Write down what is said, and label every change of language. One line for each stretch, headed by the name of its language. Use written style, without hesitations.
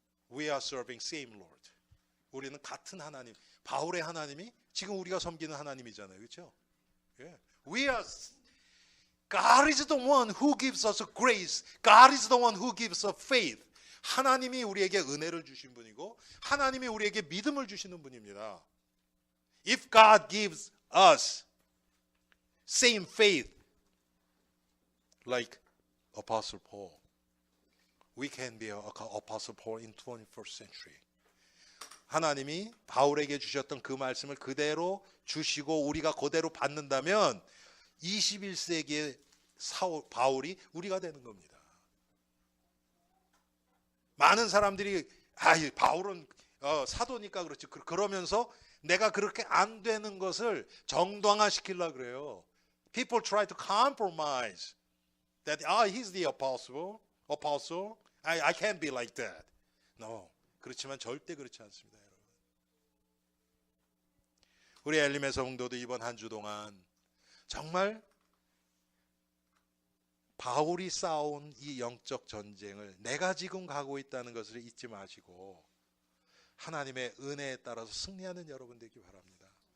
English: We are serving same Lord.
Korean: 우리는 같은 하나님. 바울의 하나님이 지금 우리가 섬기는 하나님이잖아요. 그렇죠? Yeah.
English: God is the one who gives us grace. God is the one who gives us faith.
Korean: 하나님이 우리에게 은혜를 주신 분이고 하나님이 우리에게 믿음을 주시는 분입니다.
English: If God gives us same faith like Apostle Paul, we can be Apostle Paul in 21st century.
Korean: 하나님이 바울에게 주셨던 그 말씀을 그대로 주시고 우리가 그대로 받는다면 21세기의 바울이 우리가 되는 겁니다. 많은 사람들이 바울은 사도니까 그렇지 그러면서 내가 그렇게 안 되는 것을 정당화시키려고 그래요.
English: People try to compromise that he's the apostle. I can't be like that. No.
Korean: 그렇지만 절대 그렇지 않습니다, 여러분. 우리 엘림의 성도도 이번 한 주 동안 정말 바울이 싸운 이 영적 전쟁을 내가 지금 가고 있다는 것을 잊지 마시고 하나님의 은혜에 따라서 승리하는 여러분 되기 바랍니다.